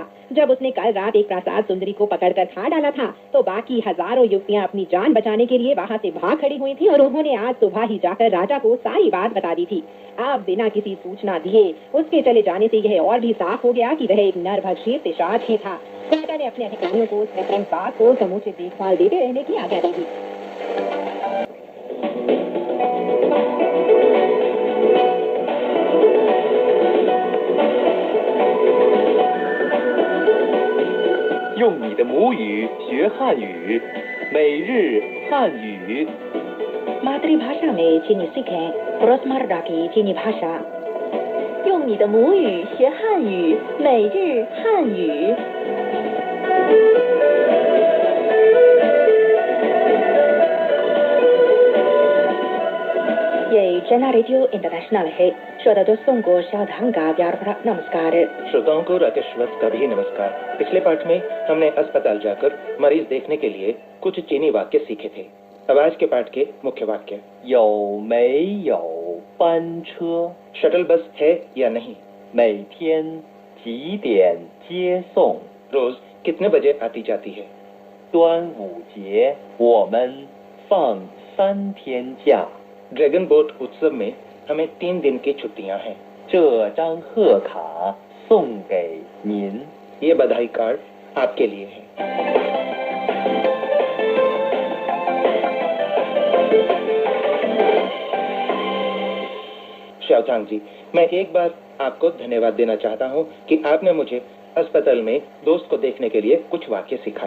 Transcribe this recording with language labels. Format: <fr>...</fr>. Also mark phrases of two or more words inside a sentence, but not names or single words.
<hi>जब उसने कल रात एक प्रासाद सुंदरी को पकड़कर खा डाला था तो बाकी हजारों युवतियां अपनी जान बचाने के लिए वहां से भाग खड़ी हुई थी और उन्होंने आज सुबह ही जाकर राजा को सारी बात बता दी थी। अब बिना किसी सूचना दिए उसके चले जाने से यह और भी साफ हो गया कि वह एक नरभक्षी पिशाच ही था। राजा ने अपने अधिकारियों को उस कृत्रिम बात को समुचित देखभाल देते रहने की आज्ञा दी थी।</hi> <zh>用你的母语学汉语，每日汉语。</zh> <hi>मातृभाषा में चीनी सीखें रोजमर्रा की चीनी भाषा।</hi> <zh>用你的母语学汉语，每日汉语。</zh> <hi>ये चाइना रेडियो इंटरनेशनल है। श्रोता दोस्तों को सावधान का प्यार भरा नमस्कार। श्रोताओं को राकेश श्रीवास्तव का भी नमस्कार। पिछले पाठ में हमने अस्पताल जाकर मरीज देखने के लिए कुछ चीनी वाक्य सीखे थे। अब आज के पाठ के मुख्य वाक्य।</hi> <zh>有没有班车？</zh> <en>shuttle bus</en> <hi>है या नहीं?</hi> <zh>每天几点接送？</zh> <hi>रोज कितने बजे आती जाती है?</hi> <zh>端午节我们放3天假。</zh> <hi>ड्रैगन बोट उत्सव में हमें 3 दिन की छुट्टियां हैं।</hi> <zh>这张贺卡送给您。</zh> <hi>ये बधाई कार्ड आपके लिए है। शाओचांग जी, मैं एक बार आपको धन्यवाद देना चाहता हूँ कि आपने मुझे अस्पताल में दोस्त को देखने के लिए कुछ वाक्य सिखाए।</hi>